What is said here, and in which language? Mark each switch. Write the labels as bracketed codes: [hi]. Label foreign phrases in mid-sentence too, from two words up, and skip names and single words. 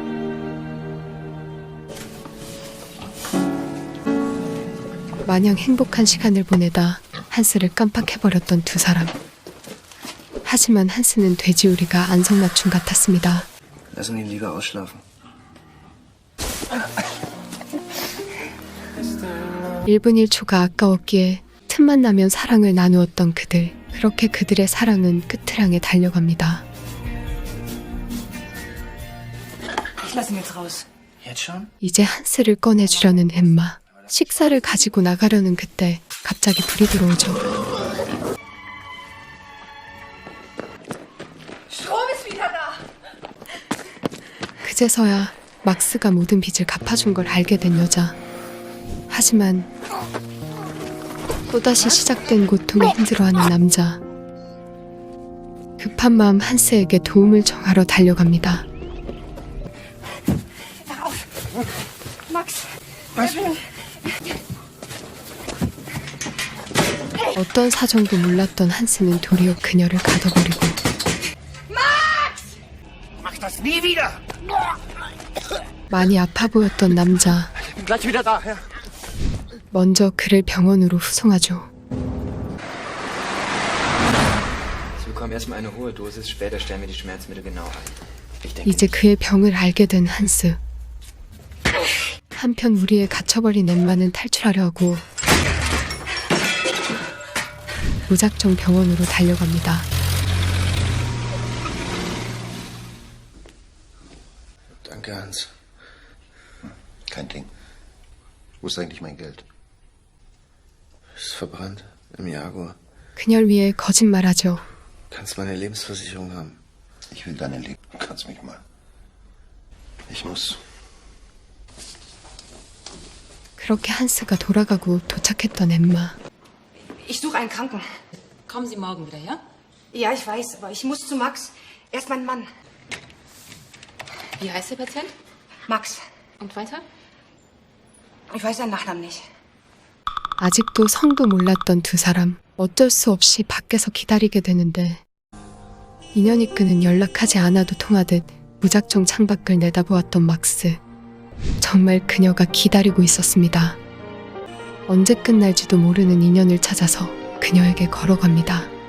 [ko] 마냥 행복한 시간을 보내다 한스를 깜빡해버렸던 두 사람. 하지만 한스는 돼지우리가 안성맞춤 같았습니다. [de] Lassen ihn lieber ausschlafen. [ko] 1분 1초가 아까웠기에 틈만 나면 사랑을 나누었던 그들. 그렇게 그들의 사랑은 끝을 향해 달려갑니다. [de] Ich lasse ihn jetzt raus. Jetzt schon? [ko] 이제 한스를 꺼내주려는 엠마. 식사를 가지고 나가려는 그때 갑자기 불이 들어오죠. 그제서야 막스가 모든 빚을 갚아준 걸 알게 된 여자. 하지만 또다시 시작된 고통에 힘들어하는 남자. 급한 마음 한스에게 도움을 청하러 달려갑니다. Max. 어떤 사정도 몰랐던 한스는 도리어 그녀를 가둬버리고 [de] Mach das nie wieder! [ko] 많이 아파 보였던 남자. [de] Gleich wieder da, ja? [ko] 먼저 그를 병원으로 후송하죠. [de] Sie bekommen erstmal eine hohe Dosis, später stellen wir die Schmerzmittel genau ein. Ich denke, [ko] 이제 그의 병을 알게 된 한스. 한편 우리의 갇혀버린 엠마는 탈출하려 하고 무작정 병원으로 달려갑니다. [de] Danke, Hans. Kein Ding. Wo ist eigentlich mein Geld? Ist verbrannt im Jaguar. [ko] 그녀를 위해 거짓말하죠. [de] Kannst meine Lebensversicherung haben. Ich will deine Leben. Du kannst mich mal. Ich muss. [ko] 그렇게 한스가 돌아가고 도착했던 엠마. [de] Ich suche einen Kranken. Kommen Sie morgen wieder, ja? Ja, ich weiß, aber ich muss zu Max. Er ist mein Mann. Wie heißt der Patient? Max. Und weiter? Ich weiß seinen Nachnamen nicht. [ko] 아직도 성도 몰랐던 두 사람. 어쩔 수 없이 밖에서 기다리게 되는데 인연이 끄는 연락하지 않아도 통하듯 무작정 창밖을 내다보았던 막스. 정말 그녀가 기다리고 있었습니다. 언제 끝날지도 모르는 인연을 찾아서 그녀에게 걸어갑니다.